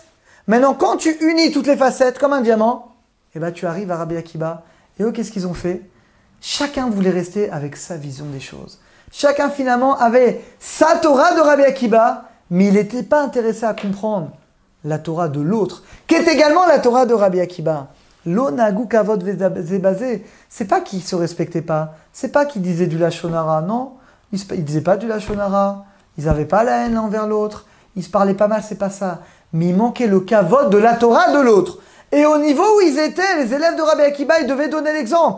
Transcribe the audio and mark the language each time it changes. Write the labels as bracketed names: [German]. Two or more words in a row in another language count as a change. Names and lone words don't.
[French] Maintenant, quand tu unis toutes les facettes comme un diamant, eh ben, tu arrives à Rabbi Akiba. Et eux, qu'est-ce qu'ils ont fait? Chacun voulait rester avec sa vision des choses. Chacun, finalement, avait sa Torah de Rabbi Akiba, mais il n'était pas intéressé à comprendre la Torah de l'autre, qui est également la Torah de Rabbi Akiba. [Hebrew] לא נהגו כבוד זה בזה, [French] c'est pas qu'ils ne se respectaient pas, c'est pas qu'ils disaient du [Hebrew] לשון הרע, [French] non, ils ne disaient pas du [Hebrew] לשון הרע, [French] ils n'avaient pas la haine l'un envers l'autre, ils se parlaient pas mal, c'est pas ça. Mais il manquait le kavod de la Torah de l'autre. Et au niveau où ils étaient, les élèves de Rabbi Akiba, ils devaient donner l'exemple.